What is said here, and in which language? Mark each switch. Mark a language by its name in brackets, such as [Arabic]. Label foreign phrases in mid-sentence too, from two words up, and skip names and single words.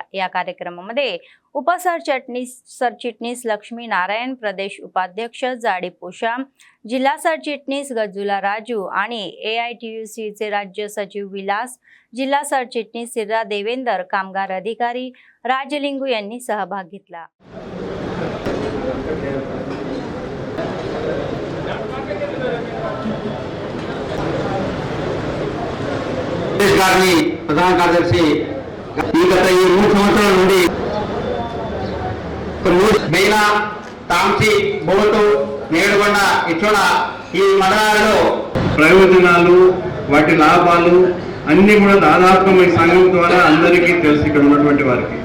[Marathi] या कार्यक्रमामध्ये सरचिटणीस लक्ष्मी नारायण, प्रदेश उपाध्यक्ष जाडी पोशाम, जिल्हा सरचिटणीस गजुला राजू आणि AITUCचे राज्य सचिव विलास, जिल्हा सरचिटणीस सिर्रा देवेंदर, कामगार अधिकारी राजलिंगू यांनी सहभाग घेतला. [Telugu] ప్రధాన కార్యదర్శి ఈ గత 3 సంవత్సరాల నుండి మెయిన్ తాంసి బోటు నేడుకొండ ఇచ్చోడ ఈ మండలాలలో ప్రయోజనాలు వాటి లాభాలు అన్ని కూడా దాదాపుగా ఈ సంఘం ద్వారా అందరికీ తెలుసు ఇక్కడ ఉన్నటువంటి వారికి.